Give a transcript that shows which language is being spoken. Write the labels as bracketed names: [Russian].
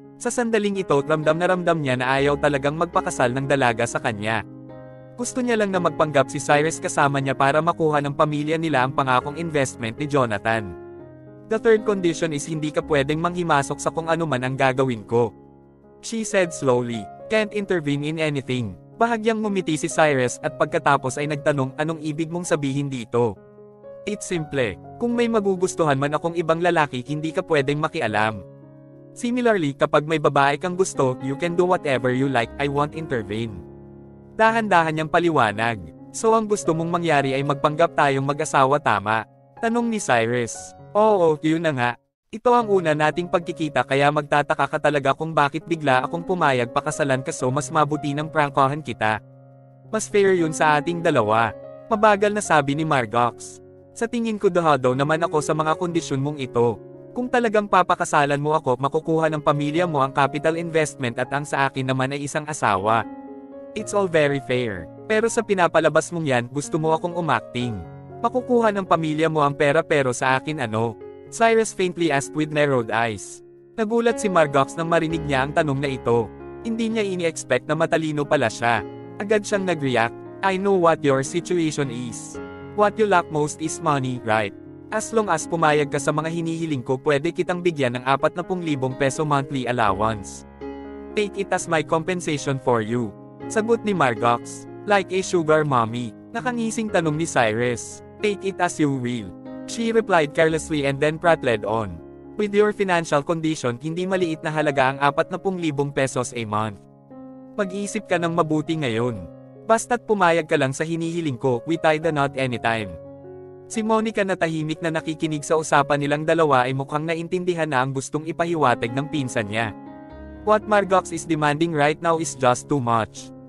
[Filipino] Sa sandaling ito, ramdam niya na ayaw talagang magpakasal ng dalaga sa kanya. Gusto niya lang na magpanggap si Cyrus kasama niya para makuha ng pamilya nila ang pangakong investment ni Jonathan. [English] The third condition is [Filipino] hindi ka pwedeng manghimasok sa kung ano man ang gagawin ko. [English] She said slowly, can't intervene in anything. [Filipino] Bahagyang ngumiti si Cyrus at pagkatapos ay nagtanong anong ibig mong sabihin dito. [English] It's simple, [Filipino] kung may magugustuhan man akong ibang lalaki hindi ka pwedeng makialam. [English] Similarly, [Filipino] kapag may babae kang gusto, [English] you can do whatever you like, I won't intervene. [Filipino] Dahan-dahan niyang paliwanag. So ang gusto mong mangyari ay magpanggap tayong mag-asawa tama? Tanong ni Cyrus. Oo, yun na nga. Ito ang una nating pagkikita kaya magtataka ka talaga kung bakit bigla akong pumayag pakasalan ka so mas mabuti ng prangkahan kita. Mas fair yun sa ating dalawa. Mabagal na sabi ni Margox. Sa tingin ko daw naman ako sa mga kondisyon mong ito. Kung talagang papakasalan mo ako, makukuha ng pamilya mo ang capital investment at ang sa akin naman ay isang asawa. [English] It's all very fair. [Filipino] Pero sa pinapalabas mong yan, gusto mo akong umacting. Makukuha ng pamilya mo ang pera pero sa akin ano? [English] Cyrus faintly asked with narrowed eyes. [Filipino] Nagulat si Margox nang marinig niya ang tanong na ito. Hindi niya ini-expect na matalino pala siya. Agad siyang nag-react. [English] I know what your situation is. What you lack most is money, right? As long as [Filipino] pumayag ka sa mga hinihiling ko, pwede kitang bigyan ng 40,000 peso [English] monthly allowance. Take it as my compensation for you. [Filipino] Sagot ni Margox. [English] Like a sugar mommy. [Filipino] Nakangising tanong ni Cyrus. [English] Take it as you will. She replied carelessly and then prattled on. With your financial condition, [Filipino] hindi maliit na halaga ang [English] 40,000 pesos a month. [Filipino] Mag-iisip ka ng mabuti ngayon. Basta't pumayag ka lang sa hinihiling ko, [English] we tie the knot anytime. [Filipino] Si Monica na tahimik na nakikinig sa usapan nilang dalawa ay mukhang naintindihan na ang gustong ipahiwatig ng pinsan niya. [English] What Margox is demanding right now is just too much.